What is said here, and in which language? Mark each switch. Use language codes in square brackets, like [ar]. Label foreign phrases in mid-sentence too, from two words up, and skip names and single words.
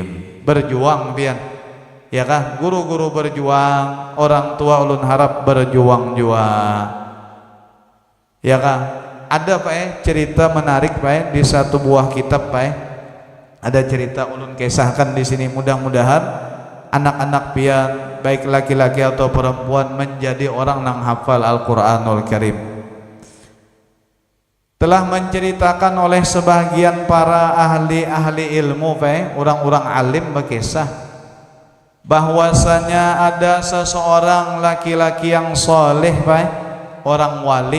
[bjn] Berjuang pian, ya kah, guru-guru berjuang, orang tua ulun harap berjuang juga, ya kah. Ada pak cerita menarik pak di satu buah kitab pak, ada cerita ulun kisahkan di sini. Mudah-mudahan anak-anak pian, baik laki-laki atau perempuan, menjadi orang nang hafal Al-Qur'anul Karim. [id] Telah menceritakan oleh sebagian para ahli ilmu pak, orang-orang alim, berkisah bahwasanya ada seseorang laki-laki yang soleh pak, orang wali.